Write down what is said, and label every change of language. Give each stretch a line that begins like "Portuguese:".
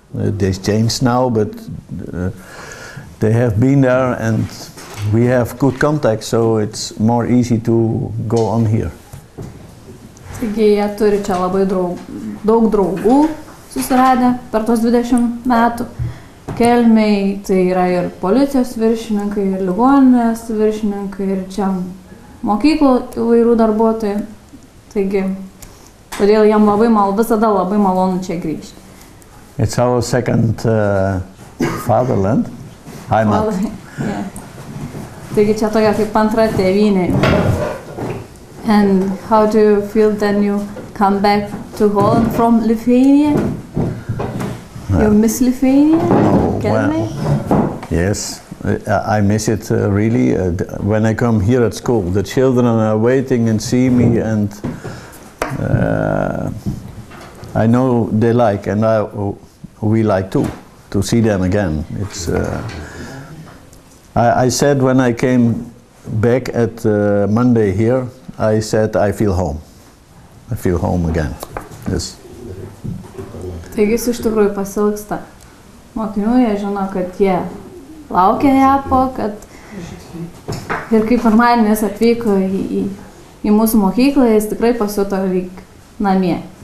English: They've changed now, but they have been there, and we have good contact, so it's more easy to go on here.
Lithuanian: Taigi jie turi čia labai daug draugų susiradę per tos 20 metų. Kelmėj tai yra ir policijos viršininkai, ir ligoninės viršininkai, ir čia mokyklų įvairių darbuotojų. Taigi, todėl jam visada labai malonu čia grįžti.
English: It's our second fatherland, Heimat. Yeah.
Lithuanian: Taigi čia tokia kaip antra tėvynė.
English: And how do you feel then you come back to Holland from Lithuania? You miss Lithuania? Well, yes, I miss it really. When I come here at school, the children are waiting and see me, and I know they like, and we like too, to see them again. It's. I said when I came back at Monday here, I said I feel home. I feel home again. Yes.
Lithuanian: Taigi jis iš tikrųjų pasilgsta mokinių, jie žino, kad jie laukia Japo, kad ir kaip pirmadienis atvyko į mūsų mokyklą, jis tikrai pasijuto lyg namie.